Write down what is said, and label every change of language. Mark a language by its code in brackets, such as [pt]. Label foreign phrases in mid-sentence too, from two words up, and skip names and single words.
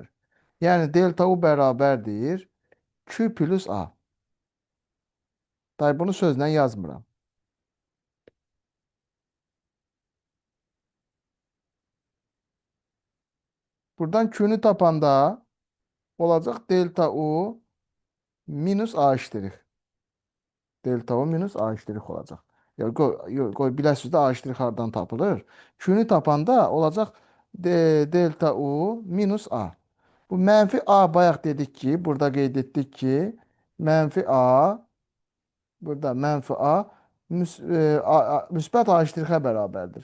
[az] Yəni delta U bərabərdir Q plus A. Day bunu sözlə yazmıram. Buradan Q'nu tapanda olacaq delta U minus A iştirik. Delta U minus A iştirik olacaq. Qoy biləsiniz də A iştirik hardan tapılır. Q'nu tapanda olacaq delta U minus A. Bu mənfi A bayaq dedik ki, burada qeyd etdik ki, mənfi A, burada mənfi A, müsbət A iştirixə bərabərdir.